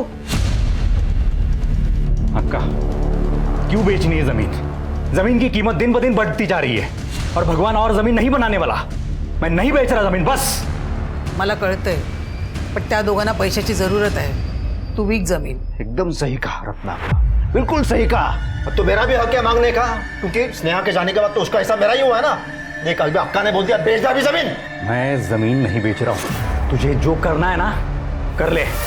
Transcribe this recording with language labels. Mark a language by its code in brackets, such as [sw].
[hi] अक्का क्यों बेचनी है जमीन? जमीन की कीमत दिन ब दिन बढ़ती जा रही है और भगवान और जमीन नहीं बनाने वाला। मैं नहीं बेच रहा जमीन, बस। [mr] मला कळतंय, पण त्या दोघांना पैशाची जरूरत आहे। तू विक जमीन। [hi] एकदम सही कहा रत्ना, बिल्कुल सही कहा। अब तो मेरा भी हक है मांगने का, क्योंकि स्नेहा के जाने के बाद तो उसका हिस्सा मेरा ही हुआ है ना। देख अभी अक्का ने बोल दिया बेच दे अभी जमीन। मैं जमीन नहीं बेच रहा हूं, तुझे जो करना है ना कर ले।